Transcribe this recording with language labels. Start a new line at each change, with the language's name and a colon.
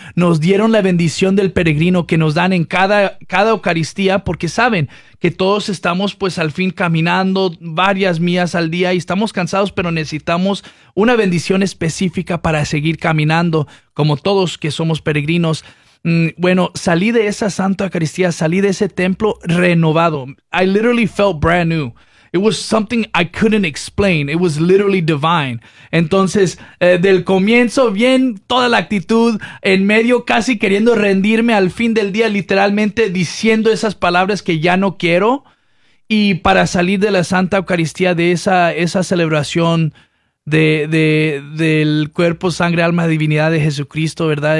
Spanish: Nos dieron la bendición del peregrino que nos dan en cada Eucaristía, porque saben que todos estamos pues al fin caminando varias millas al día y estamos cansados, pero necesitamos una bendición específica para seguir caminando, como todos que somos peregrinos. Bueno, salí de esa Santa Eucaristía, salí de ese templo renovado.
English: I literally felt brand new. It was something I couldn't explain. It was literally divine.
Spanish: Entonces, del comienzo, bien, toda la actitud, en medio, casi queriendo rendirme al fin del día, literalmente diciendo esas palabras que ya no quiero. Y para salir de la Santa Eucaristía, de esa celebración del cuerpo, sangre, alma, divinidad de Jesucristo, ¿verdad?